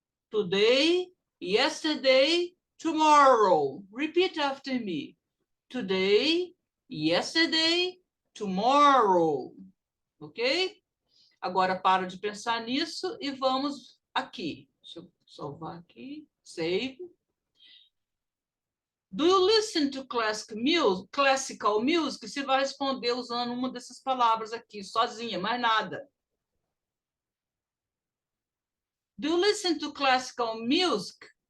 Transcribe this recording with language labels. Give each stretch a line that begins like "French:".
English: Today, yesterday, tomorrow. Repeat after me. Today, yesterday, tomorrow. Ok?
Portuguese: Agora para de pensar nisso e vamos aqui. Deixa eu salvar aqui. Save.
English: Do you listen to classical music?
Portuguese: Você vai responder usando uma dessas palavras aqui, sozinha, mais nada.
English: Do you listen to classical music?